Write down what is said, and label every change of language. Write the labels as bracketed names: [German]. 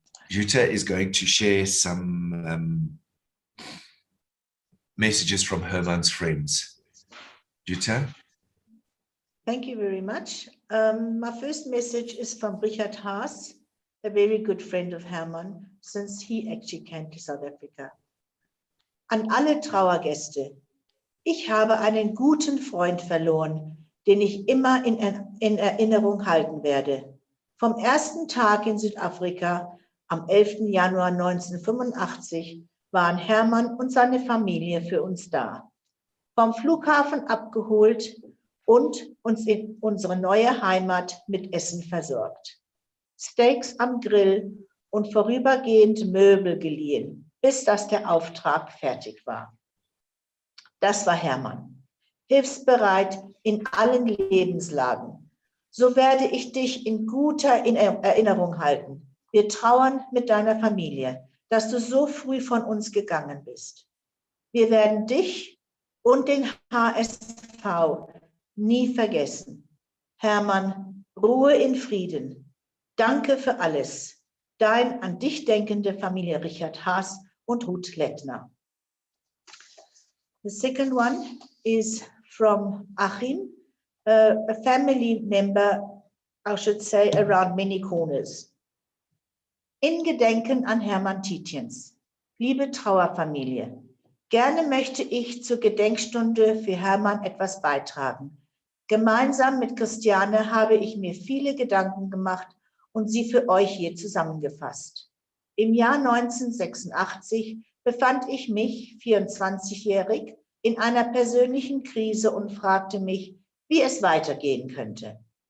[English] Jutta is going to share some messages from Hermann's friends. Jutta? Thank you very much. My first message is from Richard Haas, a very good friend of Hermann, since he actually came to South Africa. [German] An alle Trauergäste. Ich habe einen guten Freund verloren, den ich immer in Erinnerung halten werde. Vom ersten Tag in Südafrika, am 11. Januar 1985, waren Hermann und seine Familie für uns da. Vom Flughafen abgeholt und uns in unsere neue Heimat mit Essen versorgt. Steaks am Grill und vorübergehend Möbel geliehen, bis dass der Auftrag fertig war. Das war Hermann, hilfsbereit in allen Lebenslagen. So werde ich dich in guter Erinnerung halten. Wir trauern mit deiner Familie, dass du so früh von uns gegangen bist. Wir werden dich und den HSV nie vergessen. Hermann, Ruhe in Frieden. Danke für alles. Dein an dich denkende Familie Richard Haas und Ruth Lettner. [English] The second one is from Achim, a family member, I should say, around many corners. [German] In Gedenken an Hermann Tietjens. Liebe Trauerfamilie, gerne möchte ich zur Gedenkstunde für Hermann etwas beitragen. Gemeinsam mit Christiane habe ich mir viele Gedanken gemacht und sie für euch hier zusammengefasst. Im Jahr 1986 befand ich mich, 24-jährig, in einer persönlichen Krise und fragte mich, wie es weitergehen könnte.